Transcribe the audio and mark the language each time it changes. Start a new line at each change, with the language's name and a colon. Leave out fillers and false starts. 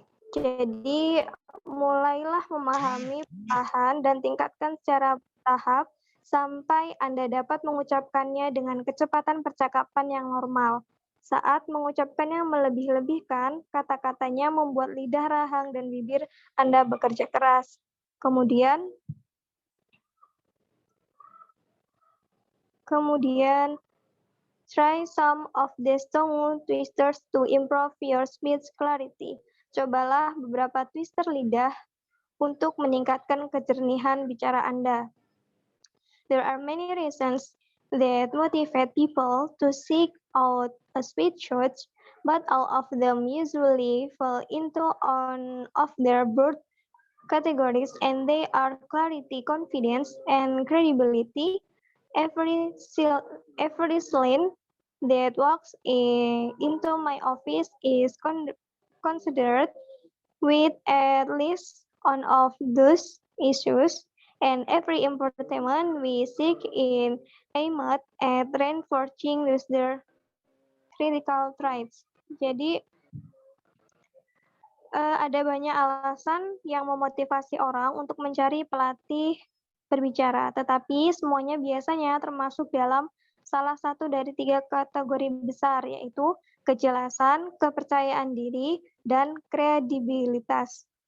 Indonesian: Jadi, mulailah memahami perlahan dan tingkatkan secara bertahap sampai Anda dapat mengucapkannya dengan kecepatan percakapan yang normal. Saat mengucapkannya melebih-lebihkan, kata-katanya membuat lidah, rahang, dan bibir Anda bekerja keras. Kemudian
English: try some of these tongue twisters to improve your speech clarity.
Indonesian: Cobalah beberapa twister lidah untuk meningkatkan kejernihan bicara Anda.
English: There are many reasons that motivate people to seek out a speech coach, but all of them usually fall into one of their broad categories, and they are clarity, confidence, and credibility. Every line that walks into my office is considered with at least one of those issues, and every improvement we seek in aimed at reinforcing their critical traits.
Indonesian: Jadi, ada banyak alasan yang memotivasi orang untuk mencari pelatih berbicara, tetapi semuanya biasanya termasuk dalam salah satu dari 3 kategori besar, yaitu kejelasan, kepercayaan diri, dan kredibilitas.